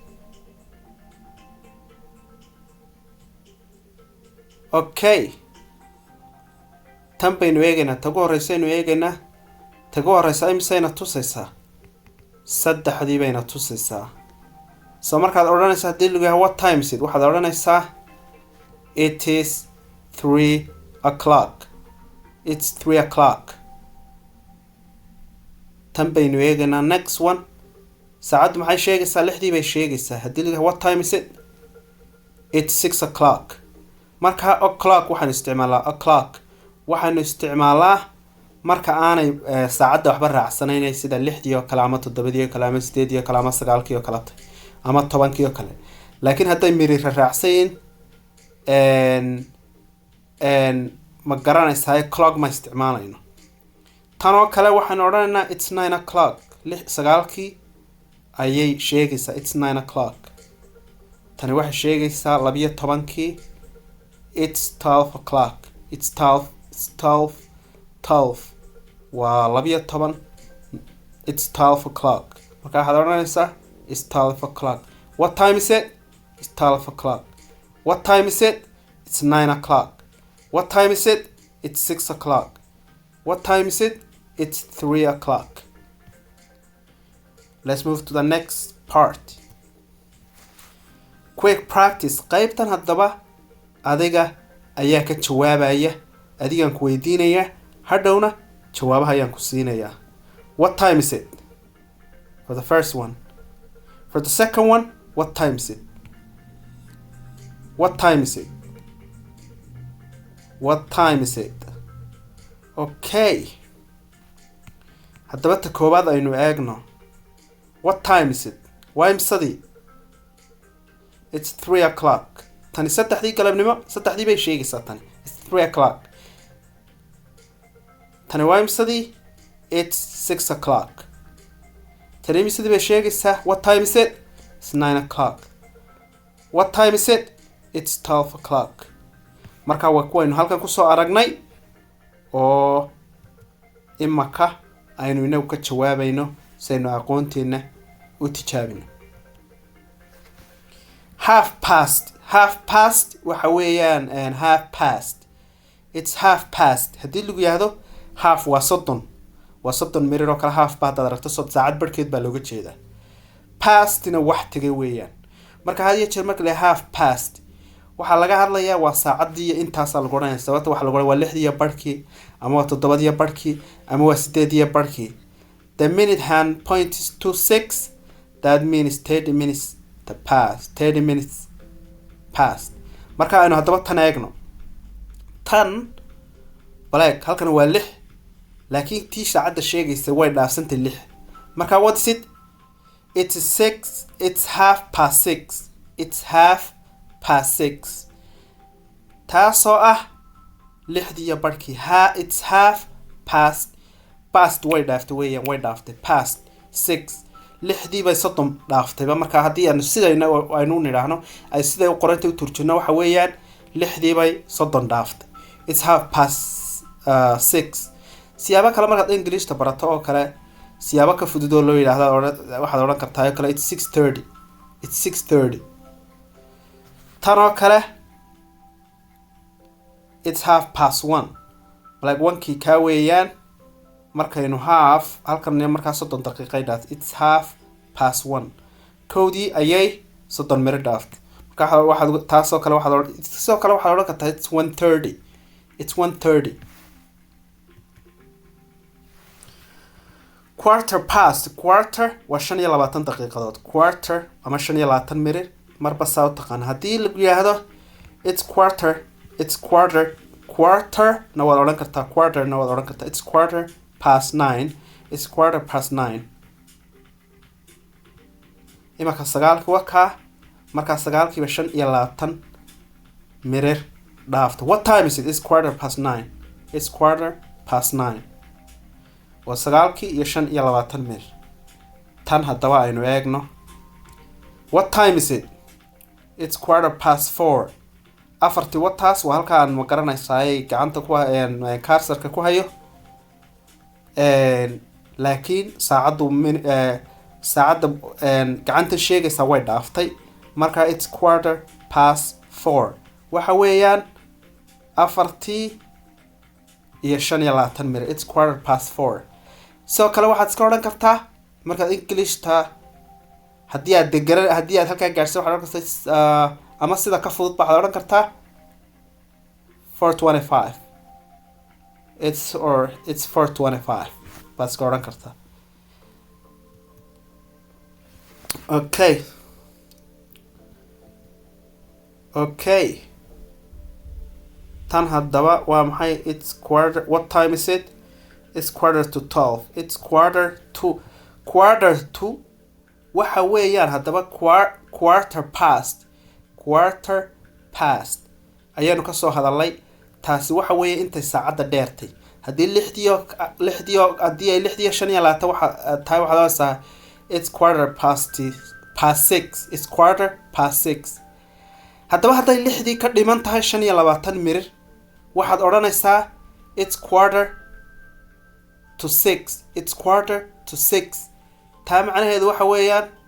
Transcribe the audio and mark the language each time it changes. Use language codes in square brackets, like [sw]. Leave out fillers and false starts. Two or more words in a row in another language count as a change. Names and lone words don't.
[so] Okay, tan baynu eegaynaa, tagu horreysaynu eegaynaa. tagu horreysa imisayna tusaysaa, 3 bayna tusaysaa. So markaad odhanaysaa haddii lagu yahay [en] what time is it, [so] waxaad odhanaysaa [en] it is 3 o'clock. It's 3 o'clock. [so] tan baynu eegaynaa. [en] Next one, [so] saacaddu maxay sheegaysaa? 6 bay sheegaysaa. haddii lagu yahay [en] what time is it, it's 6 o'clock. [so] marka o'clock waxaan isticmaalaa o'clock waxaanu isticmaalaa marka aanay saacadda waxba raacsanayn, sida 6 oo kale ama 7 oo kale ama 8 oo kale ama 9 oo kale ama 10 oo kale. laakiin hadday miri raacsayn ma garanaysaa clock ma isticmaalayno. tan oo kale waxaan odhanaynaa [en] it's 9 o'clock. [so] 9 ayay sheegaysaa, [en] it's 9 o'clock. [so] tani waxay sheegaysaa 12 [en] it's 12 o'clock. It's 12 waa 12. It's 12 o'clock. [so] marka waxaad odhanaysaa [en] it's 12 o'clock. What time is it? It's 12 o'clock. What time is it? It's 9 o'clock. What time is it? It's 6 o'clock. What time is it? It's 3 o'clock. Let's move to the next part. Quick practice. [so] qaybtan haddaba adiga ayaa ka jawaabaya, adigaan ku weydiinaya, hadhowna jawaabaha ayaan ku siinayaa. [en] What time is it? For the first one. For the second one, what time is it? What time is it? What time is it? Okay. [so] haddaba ta koowaad aynu eegno. [en] What time is it? [so] waa imsadii? [en] It's 3 o'clock. [so] tani 3 galabnimo, 3 bay sheegaysaa tani. [en] It's 3 o'clock. [so] tani waa imsadii? [en] It's 6 o'clock. [so] tani imsadii bay sheegaysaa? [en] What time is it? It's 9 o'clock. What time is it? It's 12 o'clock. [so] marka waa kuwaynu halkan kusoo aragnay oo imaka aynu inagu ka jawaabayno saynu aqoonteena u tijaabino. [en] Half past [so] waxa weeyaan [en] half past. It's half past. [so] haddii lagu yiraahdo half waa 30. waa 30 mirir oo kale. half baad aragto saacad barkeed baa looga jeedaa. Past-na wax tagay weeyaan. marka had iyo jeer marka la [en] half past [so] waxa laga hadlayaa waa saacaddii intaas lagu oranaya. sababta waxa lagu oranaya waa 6 barkii ama waa 7 barkii ama waa 8 barkii. [en] The minute hand point is to 6. That means 30 minutes the past 30 minutes past [so] marka aynu hadaba tan eegno tan balaag halkan waa 6 laakiin tii saacada sheegaysa way dhaafsantay [en] 6 marka what is it it's 6 it's half past 6 it's half past 6 [so] taasoo ah 6 barkii [en] it's half past [so] way dhaaftay weeyaan way dhaaftay past 6 6 bay 30 dhaaftay marka hadii aanu sidayna aynu niraahno ay siday u qorantay u turjino waxa weeyaan 6 bay 30 dhaaftay [en] it's half past 6 [so] siyaabo kale marka Englishta barato oo kale siyaabo ka fudud oo loo yiraahdo waxaad oran kartaa kale it's 6:30 tan oo kale [en] it's half past 1 like 1 [so] ka weeyaan markaynu half halkan marka 30 daqiiqo [en] it's half past 1 [so] koodii ayay [en] 30 minute [so] dhaaftay marka waxaad taasoo kale waxaad oran kartaa [en] it's 1:30 it's 1:30 quarter past quarter [so] waa 25 daqiiqadood quarter ama [en] 25 minute [so] marba saa u taqaan hadii la yiraahdo it's [en] quarter [so] na wada oran kartaa [en] quarter [so] na wada oran kartaa [en] it's quarter past 9 it's quarter past 9 [so] imaka 9 waa ka marka 9 kiiba [en] 25 minute [so] dhaafto [en] what time is it it's quarter past 9 [so] it's quarter past 9 waa 9 iyo [en] 25 minute [so] tan hadaba aynu eegno [en] what time is it it's quarter past 4 [so] afarti wataas waa halka aan ma garanaysaay gacanta ku cursor-ka ku hayo laakiin saacadu gacanta sheegaysa way dhaaftay marka [en] it's quarter past 4 [so] waxa weeyaan afarti iyo [en] 25 minute it's quarter past 4 [so] soo kale waxaad iska oran kartaa marka Englishta hadii aad halka gaarso waxaad oran kartaa ama sida ka fudud waxaad oran kartaa 4:25 [en] it's 4:25 [so] bas ka oran kartaa okay tan hadaba waa maxay [en] it's quarter what time is it it's quarter to 12 it's quarter to [so] waxa weeyaan hadaba [en] quarter [so] past ayaanu ka soo hadalay taasi waxa weeye intay saacada dheertay hadii 6 hadii ay 6:25 waxa tahay waxa [en] it's quarter past 6 [so] it's quarter past 6 hadaba haday 6 ka dhiman tahay [en] 25 minute [so] waxaad oranaysaa [en] it's quarter to 6 [so] it's quarter to 6 taa macnaheedu waxa weeyaan